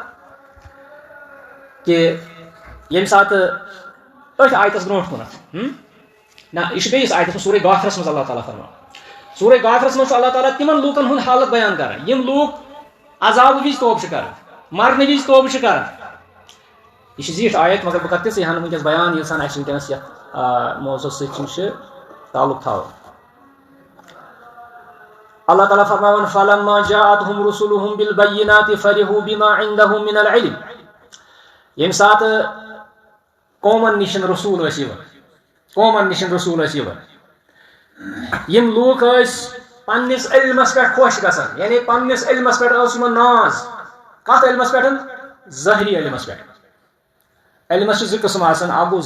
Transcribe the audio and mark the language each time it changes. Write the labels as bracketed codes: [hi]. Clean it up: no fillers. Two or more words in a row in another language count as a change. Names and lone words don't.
[ks] کہ ییٚمہِ ساتہٕ أتھۍ آیتَس برونٛٹھ کُنَتھ نہ یہِ چھُ بیٚیِس آیتَس منٛز سورہ غافرَس منٛز اللہ تعالیٰ فرماوان سورہ غافرَس منٛز چھُ اللہ تعالیٰ تِمن لوٗکَن ہُنٛد حالت بیان کران یِم لوٗکھ عذابہٕ وِزِ توبہٕ چھِ کران مرنہٕ وِزِ توبہٕ چھِ کران یہ زیٖٹھ آیت مگر بہٕ کَرٕ تِژھٕے ہن وٕنکیٚس بیان ییٖژ ہن اَسہِ وٕنکیٚنَس یَتھ موضوٗع سۭتۍ چھِ تعلق تھاوان اللہ تعالیٰ فرماوان [ar] فلما جاءتهم رسلهم بالبينات فرحوا بما عندهم من العلم [ks] ییٚمہِ ساتہٕ قومن نِشن رسوٗل ٲسۍ یِوان یِم لوٗکھ ٲسۍ پننِس علمس پٮ۪ٹھ خۄش گژھان یعنی پننِس علمس پٮ۪ٹھ ٲس یِمن ناز کتھ علمس پٮ۪ٹھ ظٲہری علمس پٮ۪ٹھ علمس چھِ زٕ قٕسم آسان اکھ گوٚو